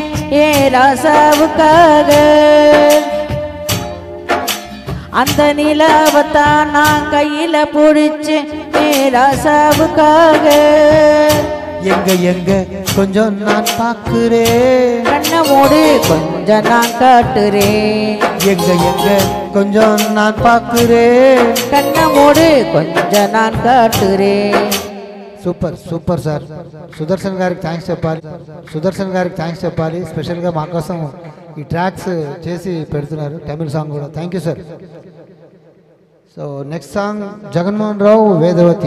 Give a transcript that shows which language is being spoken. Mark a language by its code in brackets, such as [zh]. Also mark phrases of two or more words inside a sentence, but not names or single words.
[ta] ஏன் ராசாவுக்காக. அந்த நிலாவத்தான் நான் கையில பிடிச்சேன். ஏன் ராசாவுக்காக. எங்க எங்க கொஞ்சம் நான் பார்க்கிறேன். கண்ண மூடு கொஞ்சம் நான் காட்டுறேன். எங்க எங்க கொஞ்சம் நான் பார்க்கிறேன். கண்ண மூடு கொஞ்சம் நான் కాటురే. [en] super super sir. [te] సుదర్శన్ గారికి థ్యాంక్స్ చెప్పాలి. సుదర్శన్ గారికి థ్యాంక్స్ చెప్పాలి. స్పెషల్గా మా కోసం ఈ ట్రాక్స్ చేసి పెడుతున్నారు, తమిళ సాంగ్ కూడా. [en] thank you sir. so next song [te] జగన్మోహన్ రావు వేదవతి.